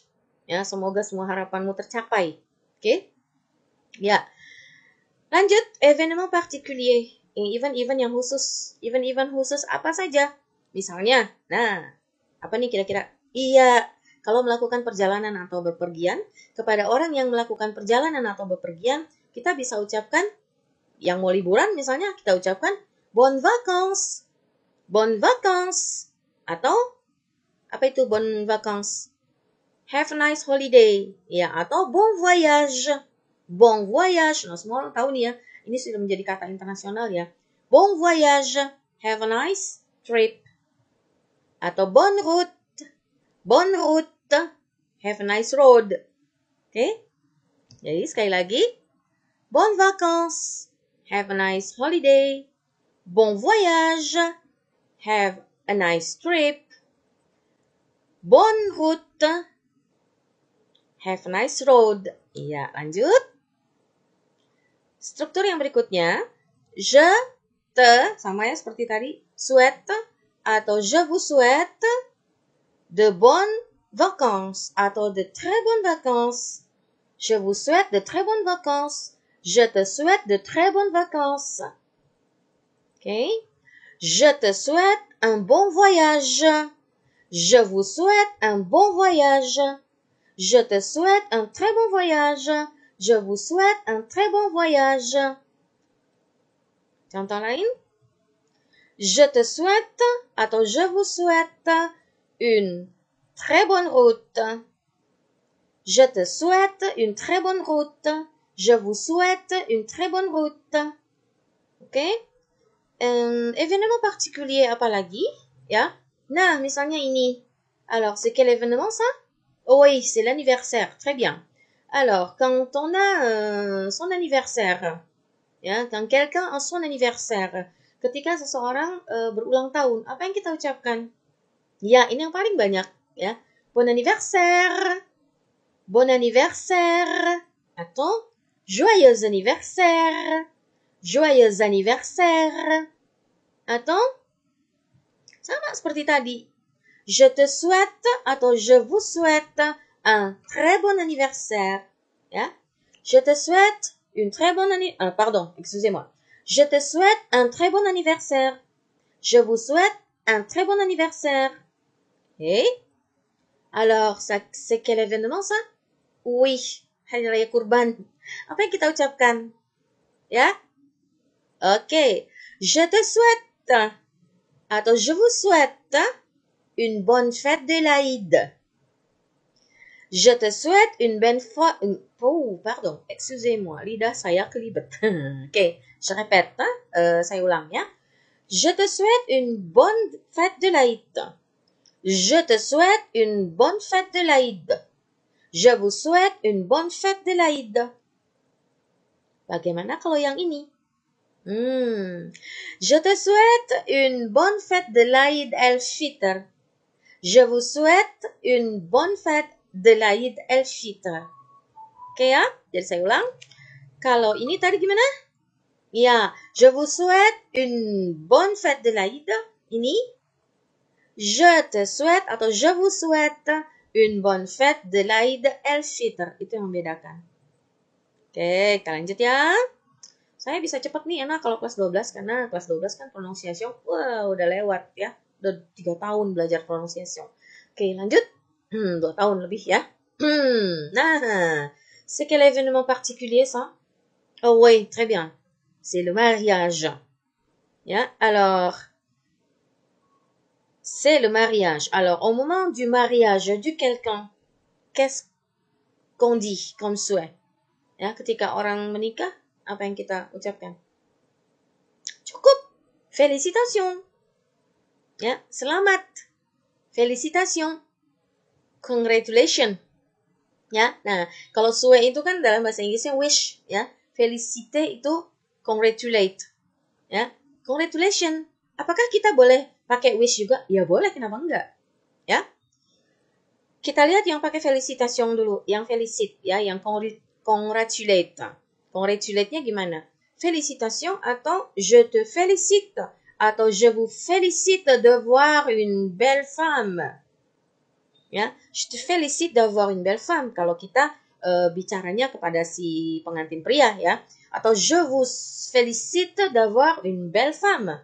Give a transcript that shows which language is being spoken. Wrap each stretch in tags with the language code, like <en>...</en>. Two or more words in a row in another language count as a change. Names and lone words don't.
<id>Ya, semoga semua harapanmu tercapai. Oke? Ya. Lanjut,</id> <fr>événement particulier.</fr> <id>Event yang khusus. Event khusus apa saja? Misalnya, nah, apa nih kira-kira? Iya, kalau melakukan perjalanan atau bepergian, kepada orang yang melakukan perjalanan atau bepergian, kita bisa ucapkan, yang mau liburan misalnya, kita ucapkan</id> <fr>bonnes vacances. Bonnes vacances.</fr> <id>Atau, apa itu</id> <fr>bonnes vacances?</fr> <en>Have a nice holiday.</en> <id>Ya, atau</id> <fr>bon voyage. Bon voyage.</fr> <id>Nah, semua orang tahu nih ya, ini sudah menjadi kata internasional ya.</id> <fr>Bon voyage.</fr> <en>Have a nice trip.</en> <fr>Atau bonne route. Bonne route.</fr> <en>Have a nice road.</en> <id>Oke? Jadi sekali lagi.</id> <fr>Bonnes vacances.</fr> <en>Have a nice holiday.</en> <fr>Bon voyage.</fr> <en>Have a nice trip.</en> <fr>Bonne route.</fr> <en>Have a nice road.</en> <id>Iya, lanjut. Struktur yang berikutnya.</id> <fr>Je, te,</fr> <id>sama ya seperti tadi.</id> <fr>Souhaite atau je vous souhaite de bonnes vacances atau de très bonnes vacances. Je vous souhaite de très bonnes vacances. Je te souhaite de très bonnes vacances. Okay? Je te souhaite un bon voyage. Je vous souhaite un bon voyage. Je te souhaite un très bon voyage. Je vous souhaite un très bon voyage.</fr> <id>Contoh lain.</id> <fr>Je te souhaite atau je vous souhaite une très bonne route. Je te souhaite une très bonne route. Je vous souhaite une très bonne route.</fr> <id>Oke?</id> <fr>Événement particulier</fr> <id>apa lagi? Ya. Nah, misalnya ini.</id> <fr>Alors, c'est quel événement ça? Oh oui, c'est l'anniversaire. Très bien. Alors, quand on a son anniversaire, ya, quand quelqu'un a son anniversaire,</fr> <id>ketika seseorang berulang tahun, apa yang kita ucapkan? Ya, ini yang paling banyak, ya.</id> <fr>Bon anniversaire. Bon anniversaire. Atau joyeux anniversaire. Joyeux anniversaire.</fr> <id>Atau sama seperti tadi.</id> <fr>Je te souhaite atau je vous souhaite un très bon anniversaire. Ya. Je te souhaite une très bonne pardon, excusez-moi. Je te souhaite un très bon anniversaire. Je vous souhaite un très bon anniversaire. Et alors, ça, c'est quel événement ça? Oui,</fr> <id>Hari Raya Kurban. Apa yang kita ucapkan? Ya? Oke.</id> <fr>Je te souhaite atau je vous souhaite une bonne fête de l'Aïd. Je te souhaite une bonne fête. Oh, pardon, excusez-moi,</fr> <id>lidah saya kelibet. Oke,</id> <fr>je répète,</fr> <id>saya ulang ya.</id> <fr>Je te souhaite une bonne fête de l'Aïd. Je te souhaite une bonne fête de l'Aïd. Je vous souhaite une bonne fête de l'Aïd.</fr> <id>Bagaimana kalau yang ini?</id> <fr>Je te souhaite une bonne fête de l'Aïd el-Fitr. Je vous souhaite une bonne fête de l'Aïd el-Fitr.</fr> <id>Oke ya, jadi saya ulang. Kalau ini tadi gimana? Ya,</id> <fr>je vous souhaite une bonne fête de l'Aïd. Ini, je te souhaite atau je vous souhaite une bonne fête de l'Aïd el-Fitr.</fr> <id>Itu yang membedakan. Oke, kita lanjut ya. Saya bisa cepat nih enak kalau kelas 12 karena kelas 12 kan pronunciation udah lewat ya. Udah 3 tahun belajar pronunciation. Oke, lanjut. 2 tahun lebih ya. Nah,</id> <fr>c'est quel événement particulier ça? Oh oui, très bien. C'est le mariage. Ya, alors c'est le mariage. Alors, au moment du mariage de quelqu'un, qu'est-ce qu'on dit comme souhait?</fr> <id>Ya, ketika orang menikah, apa yang kita ucapkan? Cukup. Félicitations. Ya, selamat.</id> <fr>Félicitations. Congratulations.</fr> <id>Ya, nah, kalau souhait itu kan dalam bahasa Inggrisnya wish, ya. Felicite itu congratulate. Ya, congratulations. Apakah kita boleh pakai wish juga? Ya boleh, kenapa enggak? Ya. Kita lihat yang pakai felicitation dulu, yang felicite, ya, yang congratulate. Congratulate-nya gimana?</id> <fr>Félicitations atau je te félicite atau je vous félicite de voir une belle femme. Ya, je te félicite d'avoir une belle femme</fr> <id>kalau kita bicaranya kepada si pengantin pria ya,</id> <fr>atau je vous félicite d'avoir une belle femme.</fr>